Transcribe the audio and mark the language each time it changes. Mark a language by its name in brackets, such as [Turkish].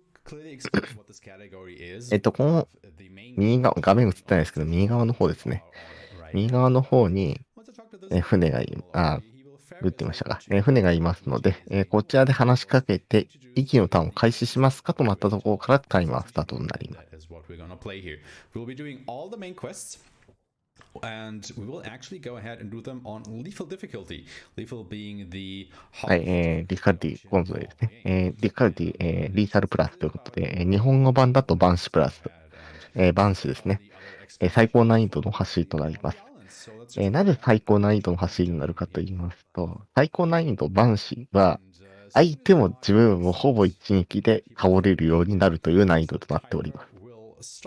[Japanese] この右側、画面映ってないですけど、右側の方ですね。右側の方に、船が打ってましたか。船がいますので、こちらで話しかけて、息のターンを開始しますかとなったところからタイマースタートになります。 [English] And we will actually go ahead and do them on lethal difficulty. Lethal being the [Japanese] はい、ディフィカルティ、今度ですね。ディフィカルティ、リーサルプラスということで、日本語版だとバンシプラス、バンシですね。最高難易度の走りとなります。なぜ最高難易度の走りになるかと言いますと、最高難易度バンシは、相手も自分もほぼ一撃で倒れるようになるという難易度となっております。